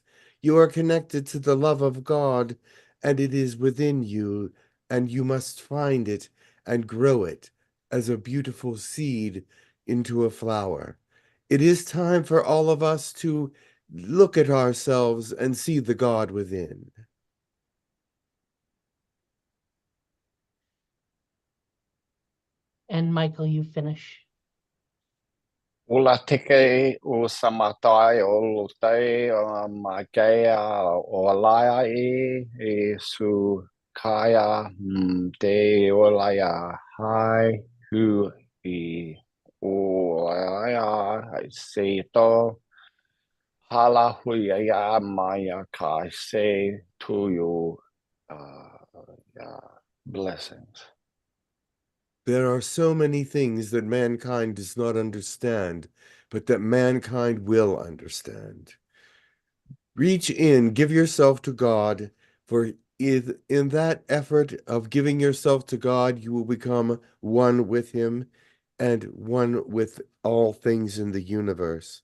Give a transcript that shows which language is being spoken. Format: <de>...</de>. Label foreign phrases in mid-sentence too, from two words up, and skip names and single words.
<en>You are connected to the love of God, and it is within you, and you must find it and grow it as a beautiful seed into a flower. It is time for all of us to look at ourselves and see the God within. And Michael, you finish. Ula teke o samatai o lutai o makea o laia e su kaya te o laia hai hu I o ai se to hala hui ya maya kai say to you blessings. There are so many things that mankind does not understand, but that mankind will understand. Reach in, give yourself to God, for in that effort of giving yourself to God, you will become one with Him and one with all things in the universe.</en>